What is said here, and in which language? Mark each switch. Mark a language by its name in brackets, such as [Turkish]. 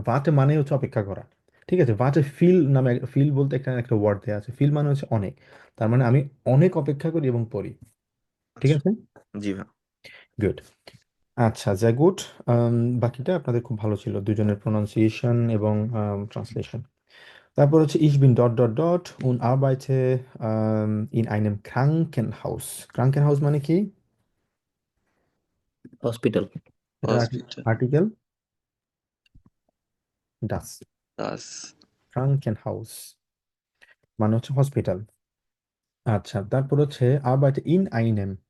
[Bangla] ভাটে মানে হচ্ছে অপেক্ষা করা, ঠিক আছে? ভাটে ফিল নামে, ফিল বলতে একটা একটা ওয়ার্ড দেওয়া আছে, ফিল মানে হচ্ছে অনেক। তার মানে আমি অনেক অপেক্ষা করি এবং পড়ি, ঠিক আচ্ছা, আছে? জি ভাই। গুড। আচ্ছা, যা গুড। বাকিটা আপনাদের খুব ভালো ছিল, দুজনের প্রোনাউন্সিয়েশন এবং ট্রান্সলেশন। তারপর হচ্ছে [German] ich bin dort dort dort und arbeite in einem Krankenhaus. [Bangla] Krankenhaus মানে কি? হসপিটাল। এটা hospital. Article das। Das. Krankenhaus মানে হচ্ছে হসপিটাল। আচ্ছা, তারপর হচ্ছে [German] arbeite in einem।